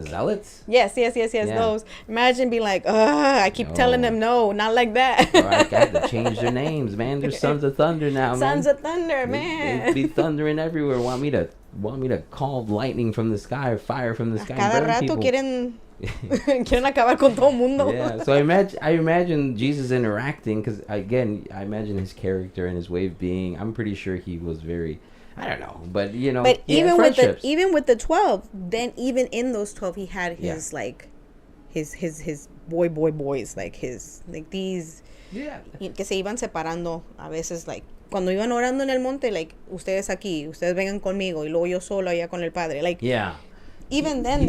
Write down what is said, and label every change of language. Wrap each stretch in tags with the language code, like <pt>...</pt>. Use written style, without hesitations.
<en>The zealots? Yes, those. Imagine being like, I keep telling them no, not like that. Bro, I got to change their names, man. They're Sons of Thunder now, man. Sons of Thunder, man. They be thundering everywhere. Want me to call lightning from the sky or fire from the sky.</en> <es>Cada rato quieren Quieren acabar con todo mundo.</es> <en>Yeah, so I imagine Jesus interacting, because again, I imagine his character and his way of being. I'm pretty sure he was very, I don't know, but you know, But he had even with the 12, then even in those 12, he had his like his boys, like his like these</en> <es>que se iban separando a veces, like cuando iban orando en el monte, like ustedes aquí, ustedes vengan conmigo, y luego yo solo allá con el Padre,</es> <en>like even then</en>